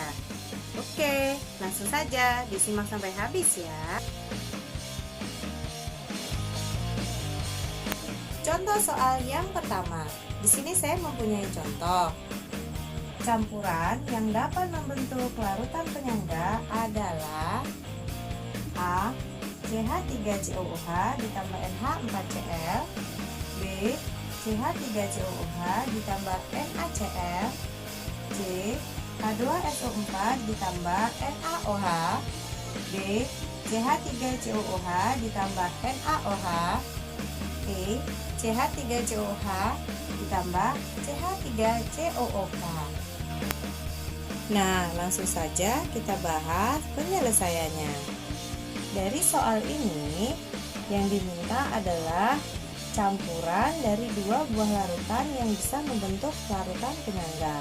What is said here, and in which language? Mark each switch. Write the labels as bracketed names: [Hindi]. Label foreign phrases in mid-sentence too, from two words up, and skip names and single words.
[Indonesian] Oke, langsung saja disimak sampai habis ya. Contoh soal yang pertama. Di sini saya mempunyai contoh. Campuran yang dapat membentuk larutan penyangga adalah A. CH3COOH ditambah NH4Cl, B. CH3COOH ditambah NaCl, C. H2SO4 ditambah NaOH, D. CH3COOH ditambah NaOH, E. CH3COOH ditambah CH3COOK. Nah, langsung saja kita bahas penyelesaiannya. Dari soal ini, yang diminta adalah campuran dari dua buah larutan yang bisa membentuk larutan penyangga.